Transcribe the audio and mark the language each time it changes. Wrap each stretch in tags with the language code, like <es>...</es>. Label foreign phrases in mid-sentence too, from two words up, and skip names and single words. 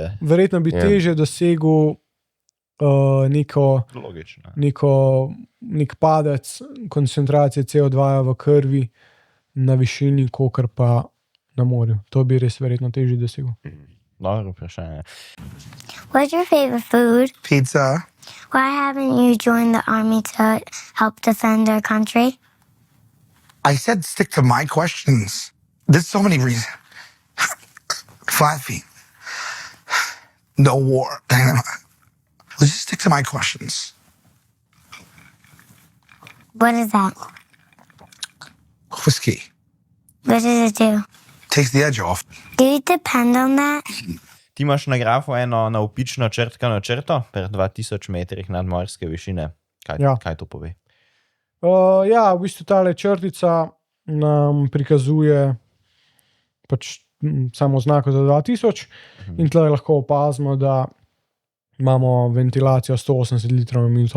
<sl>Verjetno bi težje dosegel nek padec koncentracije CO2 v krvi na višini, kakor pa na morju. To bi res verjetno težje dosegel. Dobro vprašanje.</sl> <en>What's your favorite food? Pizza. Why haven't you joined the army to help defend our country? I said stick to my questions. There's so many reasons. Flat feet. No war. Let's just stick to my questions. What is that? Whiskey What does it do? takes the edge off. Do you depend on that?</en> <sl>Ti imaš na grafu eno navpično črtkano črto per 2000 metrih nadmorske višine. Kaj to pove? Ja, v bistvu tale črtica nam prikazuje pač samo znako za 2000 in tle lahko opazimo, da imamo ventilacijo 180 litrov na minuto.</sl>